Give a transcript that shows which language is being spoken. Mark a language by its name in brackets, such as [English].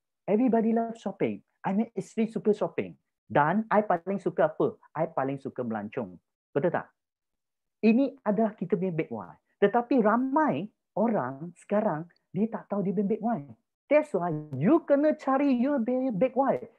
[English] Everybody love shopping. I mean, [Malay] isteri suka [English] shopping. [Malay] Dan I paling suka apa? I paling suka melancong. Betul tak? Ini adalah kita punya big Y. Tetapi ramai orang sekarang, dia tak tahu dia punya big Y. [English] That's why you [Malay] kena cari [English] your big Y.